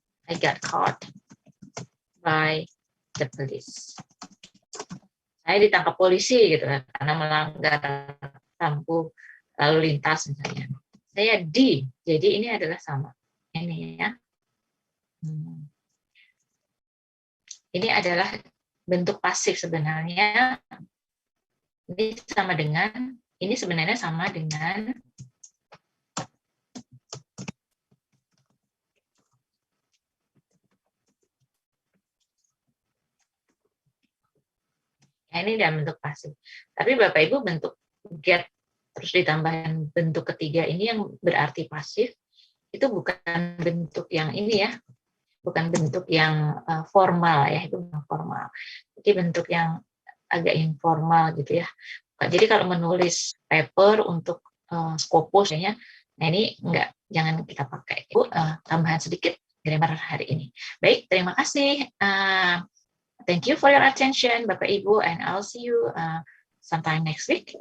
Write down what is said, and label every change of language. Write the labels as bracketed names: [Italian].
[English] I got caught by the police. [Indonesian] Saya ditangkap polisi gitu kan, karena melanggar lampu lalu lintas misalnya. Saya jadi ini adalah sama. Ini ya. Ini adalah bentuk pasif sebenarnya. Ini sebenarnya sama dengan ini dalam bentuk pasif. Tapi Bapak Ibu bentuk get terus ditambahkan bentuk ketiga ini yang berarti pasif, itu bukan bentuk yang ini ya, bukan bentuk yang formal ya, itu bukan formal. Jadi bentuk yang agak informal gitu ya. Jadi kalau menulis paper untuk Scopus ya, nah ini jangan kita pakai. Ibu tambahan sedikit grammar hari ini. Baik, terima kasih. [English] Thank you for your attention, Bapak Ibu, and I'll see you sometime next week.